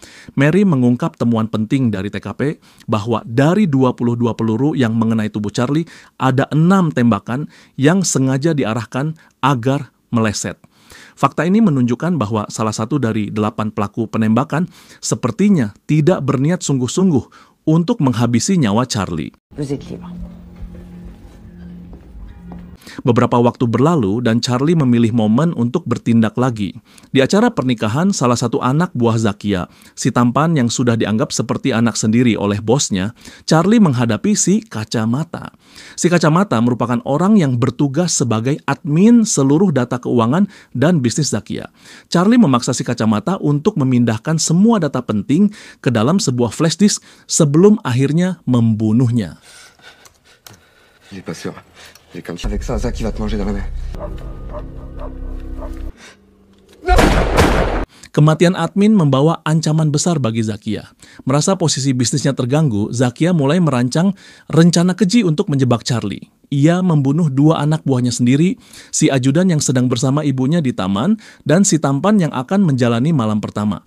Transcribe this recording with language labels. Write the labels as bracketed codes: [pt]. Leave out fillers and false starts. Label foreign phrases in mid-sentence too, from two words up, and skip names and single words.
[id] Mary mengungkap temuan penting dari TKP bahwa dari 22 peluru yang mengenai tubuh Charlie, ada 6 tembakan yang sengaja diarahkan agar meleset. Fakta ini menunjukkan bahwa salah satu dari 8 pelaku penembakan sepertinya tidak berniat sungguh-sungguh untuk menghabisi nyawa Charlie. [fr] Vous êtes libre. [id] Beberapa waktu berlalu dan Charlie memilih momen untuk bertindak lagi. Di acara pernikahan salah satu anak buah Zakia, si tampan yang sudah dianggap seperti anak sendiri oleh bosnya, Charlie menghadapi si Kacamata. Si Kacamata merupakan orang yang bertugas sebagai admin seluruh data keuangan dan bisnis Zakia. Charlie memaksa si Kacamata untuk memindahkan semua data penting ke dalam sebuah flash disk sebelum akhirnya membunuhnya. [fr] Il est pas sûr. Et comme avec ça, Zach, il va te manger dans la main. [id] Kematian admin membawa ancaman besar bagi Zakia. Merasa posisi bisnisnya terganggu, Zakia mulai merancang rencana keji untuk menjebak Charlie. Ia membunuh 2 anak buahnya sendiri, si ajudan yang sedang bersama ibunya di taman, dan si tampan yang akan menjalani malam pertama.